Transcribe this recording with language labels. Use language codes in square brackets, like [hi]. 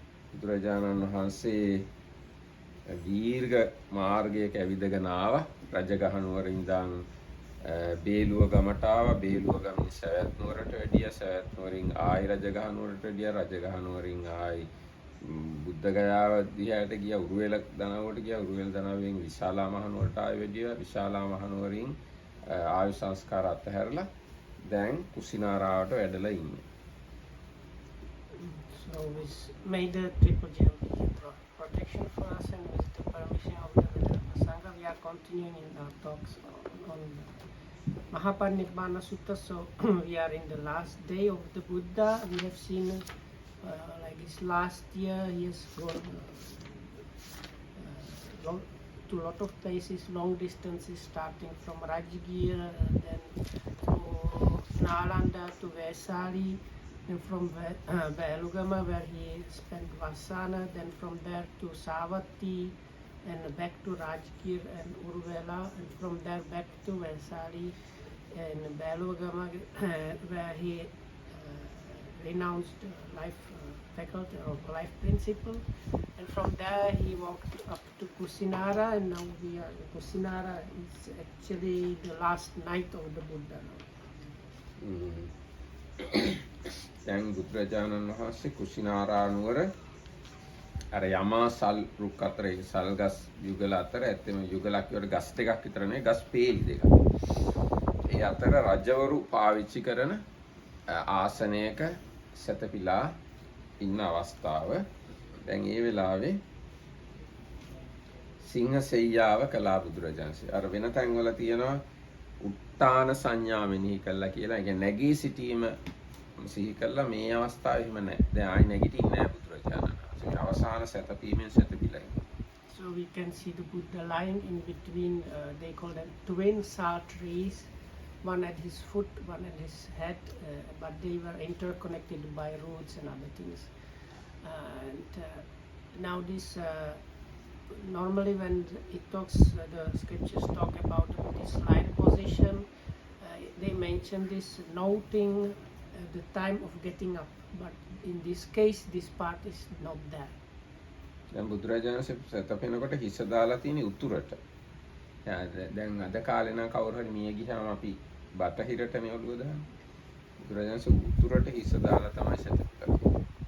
[si] බුදුරජාණන් වහන්සේ දීර්ඝ මාර්ගයක ඇවිදගෙන ආවා රජගහ නුවර ඉඳන් බේලුව ගමට ආවා බේලුව ගමින් සවැත් නුවරට වැඩියා සවැත් නුවරින් ආයි රජගහ නුවරට වැඩියා රජගහ නුවරින් ආයි බුද්ධ ගයාව දිහාට ගියා උරුවෙල දනවකට ගියා උරුවෙල දනවෙන් විශාලා මහනුවරට ආයෙ වැඩියා විශාලා මහනුවරින් ආයු සංස්කාර අත්හැරලා දැන් කුසිනාරාවට වැඩලා ඉන්නේ. [en] So we made the triple journey protection for us and with the permission of the Sangha we are continuing in our talks on Maha parinibbana Sutta. So we are in the last day of the Buddha. We have seen like this last year he has gone to a lot of places, long distances, starting from Rajgir, then to Nalanda to Vesali, then from Belugama where he spent Vasana, then from there to Savatthi and back to Rajgir and Uruvela, and from there back to Vesali and Belugama where he renounced life faculty or life principle, and from there he walked up to Kusinara, and now we are in Kusinara. It's actually the last night of the Buddha now. [si] දැන් බුදුරජාණන් වහන්සේ කුසිනාරා නුවර අර යමා සල් රුක් අතර ඒ සල් ගස් යුගල අතර ඇත්තම යුගලක් වල ගස් දෙකක් විතර නේ ගස් පේලි දෙකක්. ඒ අතර රජවරු පාවිච්චි කරන ආසනයක සතපිලා ඉන්න අවස්ථාව. දැන් ඒ වෙලාවේ සිංහ සෙයියාව කළා බුදුරජාණන්සේ. අර වෙන තැන්වල තියෙනවා උත්තාන සංඥා මෙනෙහි කළා කියලා. ඒ කියන්නේ නැගී සිටීම සිහි කළා. මේ අවස්ථාවේ එහෙම නැහැ. දැන් ආයි නැගිටින්නේ නැහැ බුදුරජාණන් වහන්සේ. අවසාන සතපීමෙන් සතපිලා ඉන්නවා. [en] So we can see the Buddha lying in between, they call them twin sal trees, one at his foot, one at his head, but they were interconnected by roots and other things. And now this, normally when it talks, the scriptures talk about this lying position, they mention this noting the time of getting up, but in this case, this part is not there. [si] දැන් බුදුරජාණන්සේ සතපෙනකොට හිස දාලා තියෙන උතුරට. දැන් අද කාලේ නම් කවුරු හරි මිය ගියාම අපි බටහිරටනේ ඔළුව දාන්නේ. බුදුරජාණන්සේ උතුරට හිස දාලා තමයි සතපෙන්නේ.